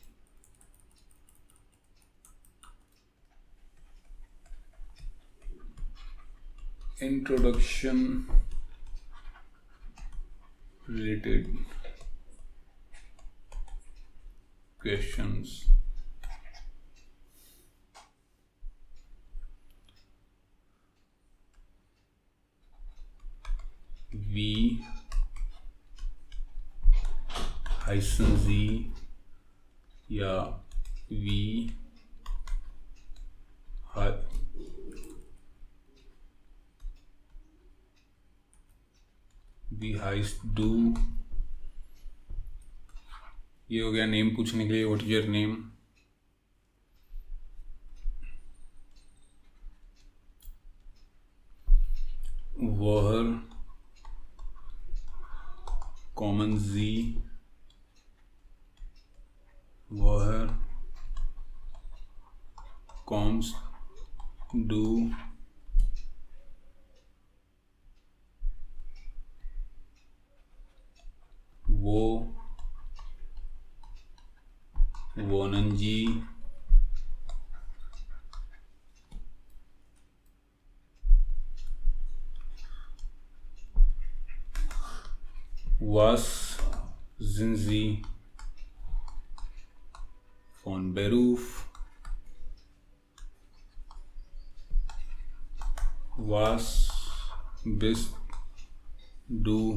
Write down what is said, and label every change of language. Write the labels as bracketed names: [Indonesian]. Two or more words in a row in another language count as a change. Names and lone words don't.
[English] introduction related questions. [German] Wie heißen Sie या wie heißt du, [Hindi] ये हो गया नेम पूछने के लिए, [English] what is your name. [German] woher kommen Sie, woher kommst du, wo wohnen Sie, was sind Sie von Beruf, was bist du